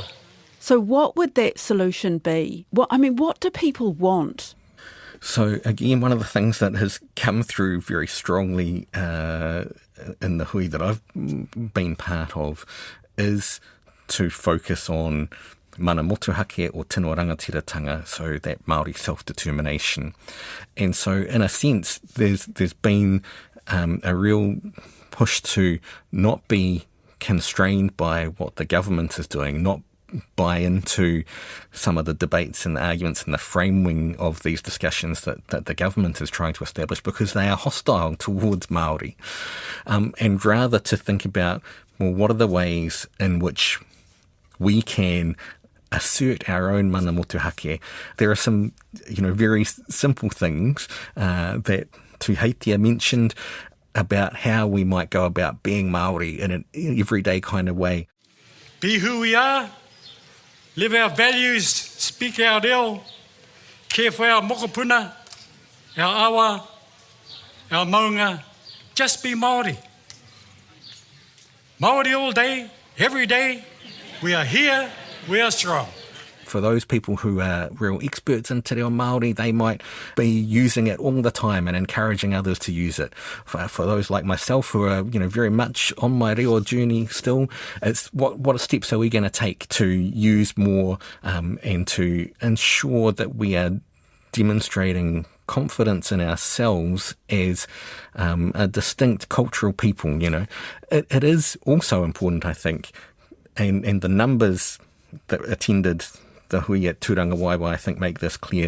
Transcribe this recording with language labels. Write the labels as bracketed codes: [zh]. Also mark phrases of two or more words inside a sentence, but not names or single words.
[en] So what would that solution be? What do people want? So again, one of the things that has come through very strongly in the hui that I've been part of is to focus on [mi] mana motuhake [en] or [mi] tino rangatiratanga, [en] so that Māori self-determination. And so in a sense, there's been a real push to not be constrained by what the government is doing, not buy into some of the debates and the arguments and the framing of these discussions that the government is trying to establish, because they are hostile towards Māori. And rather to think about, well, what are the ways in which we can assert our own [mi] mana motuhake. [en] There are some, very simple things that Tuheitia mentioned about how we might go about being Māori in an everyday kind of way. Be who we are, live our values, speak our reo, care for our mokopuna, our awa, our maunga. Just be Māori. Māori all day, every day. We are here, we are strong. For those people who are real experts in te reo Māori, they might be using it all the time and encouraging others to use it. For those like myself who are, very much on my reo journey still, it's what steps are we going to take to use more and to ensure that we are demonstrating confidence in ourselves as a distinct cultural people, It is also important, I think, and the numbers that attended the hui at Tūranga Waiwai, I think, make this clear.